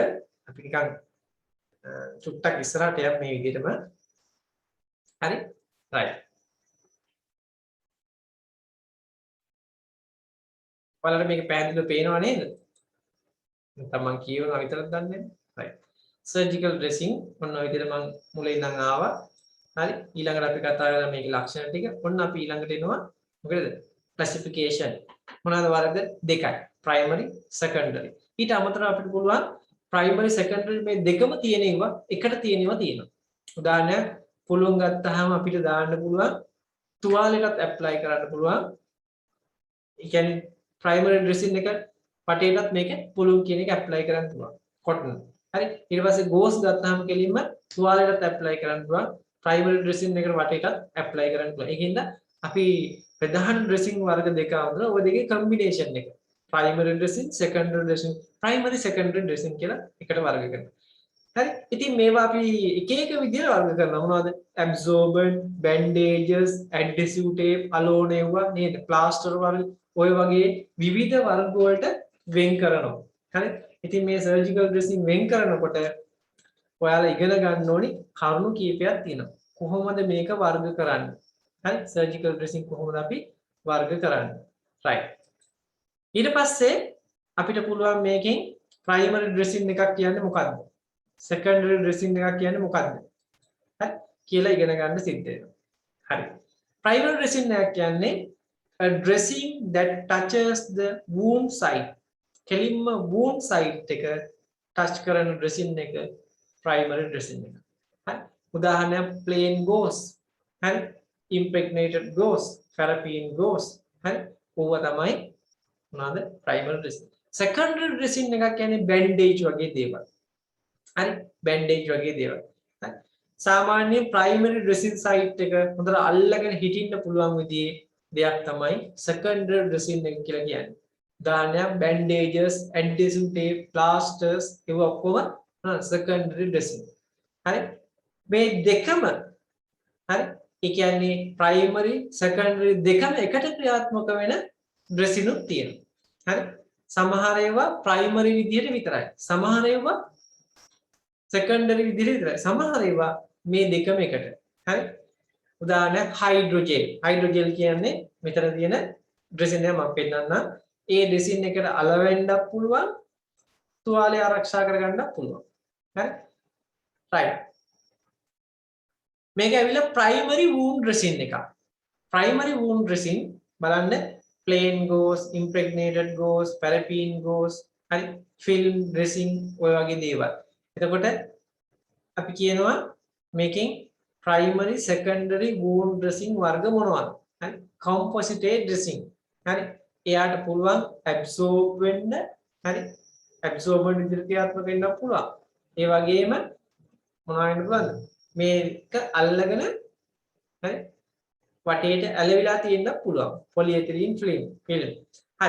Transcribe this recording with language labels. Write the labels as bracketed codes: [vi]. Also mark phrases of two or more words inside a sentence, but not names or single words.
[si] අපි නිකන් චුට්ටක් ඉස්සරහට යමු මේ විදිහටම. හරි? right. ඔයාලට මේක පැහැදිලිව පේනව නේද? නැත්නම් මම කියවනවා විතරක් දන්නේ නැහැ. right. [en] surgical dressing [si] ඔන්න ඔය විදිහට මම මුලින් ඉඳන් ආවා. හරි? ඊළඟට අපි කතා කරලා මේකේ ලක්ෂණ ටික. ඔන්න අපි ඊළඟට එනවා මොකද? classification. මොනවාද වර්ග දෙකයි. [en] primary secondary. [si] ඊට අමතරව අපිට පුළුවන් [en] primary secondary [si] මේ දෙකම තියෙනවා එකට තියෙනවා තියෙනවා. උදාහරණයක් පුළුවන් ගත්තාම අපිට දාන්න පුළුවන් තුවාලයකට apply කරන්න පුළුවන්. ඒ කියන්නේ [en] primary dressing [si] එක පටේටත් මේක පුළුන් කියන එක apply කරන්න පුළුවන්. cotton. හරි? ඊට පස්සේ gauze ගත්තාම කෙලින්ම තුවාලයකට apply කරන්න පුළුවන්. [en] primary dressing [si] එකට වටේටත් apply කරන්න පුළුවන්. ඒකින්ද අපි ප්‍රධාන dressing වර්ග දෙක අතර ඔය දෙකේ combination එක. [en] primary dressing, secondary dressing, primary secondary dressing [si] කියලා එකට වර්ග කරනවා. හරි? ඉතින් මේවා අපි එක එක විදිහට වර්ග කරනවා. මොනවද? [en] absorbent, bandages, adhesive tape, alone [si] ඒවා නේද? plaster වර්ග ඔය වගේ විවිධ වර්ග වලට වෙන් කරනවා. හරි? ඉතින් මේ [en] surgical dressing [si] වෙන් කරනකොට ඔයාලා ඉගෙන ගන්න ඕනි කරුණු කීපයක් තියෙනවා. කොහොමද මේක වර්ග කරන්නේ? හරි? [en] surgical dressing [si] කොහොමද අපි වර්ග කරන්නේ? right. ඊට පස්සේ අපිට පුළුවන් මේකෙන් [en] primary dressing [si] එකක් කියන්නේ මොකක්ද? [en] secondary dressing [si] එකක් කියන්නේ මොකක්ද? හරි? කියලා ඉගෙන ගන්න සිද්ධ වෙනවා. හරි. [en] primary dressing [si] එකක් කියන්නේ [en] a dressing that touches the wound site. [si] කෙලින්ම [en] wound site [si] එක touch කරන dressing එක [en] primary dressing [si] එක. හරි? උදාහරණයක් [en] plain gauze. [si] හරි? [en] impregnated gauze, paraffin gauze. [si] හරි? ඕවා තමයි මොනවාද? [en] primary dressing. secondary dressing [si] එකක් කියන්නේ bandage වගේ දේවල්. හරි? bandage වගේ දේවල්. හරි? සාමාන්‍ය [en] primary dressing site [si] එක හොඳට අල්ලගෙන හිටින්න පුළුවන් විදිහේ දෙයක් තමයි [en] secondary dressing [si] එක කියලා කියන්නේ. [en] උදාහරණයක් bandages, adhesive tape, plasters [si] ඒවා ඔක්කොම [en] secondary dressing. [si] හරි? මේ දෙකම හරි? ඒ කියන්නේ [en] primary, secondary [si] දෙකම එකට ක්‍රියාත්මක වෙන dressing උත් තියෙනවා. හරි? සමහර ඒවා primary විදිහට විතරයි. සමහර ඒවා secondary විදිහට විතරයි. සමහර ඒවා මේ දෙකම එකට. හරි? උදාහරණයක් හයිඩ්‍රෝජෙල්. හයිඩ්‍රෝජෙල් කියන්නේ මෙතන තියෙන ඩ්‍රෙසින් එක මම පෙන්නන්නම්. ඒ ඩ්‍රෙසින් එකට අලවෙන්නත් පුළුවන්, තුවාලය ආරක්ෂා කරගන්නත් පුළුවන්. හරි? right. මේක ඇවිල්ලා [en] primary wound dressing [si] එකක්. [en] primary wound dressing බලන්න plain gauze, impregnated gauze, paraffin gauze, හරි? film dressing [si] ඔය වගේ දේවල්. එතකොට අපි කියනවා මේකෙන් [en] primary secondary wound dressing [si] වර්ග මොනවද? හරි? [en] composite dressing. [si] හරි? එයාට පුළුවන් absorb වෙන්න, හරි? absorbent විදිහට ක්‍රියාත්මක වෙන්න පුළුවන්. ඒ වගේම මොනවා වෙන්න පුළුවන්ද? මේක අල්ලගෙන හරි? වටේට ඇලවිලා තියෙන්න පුළුවන්. [en] polyethylene film. හරි.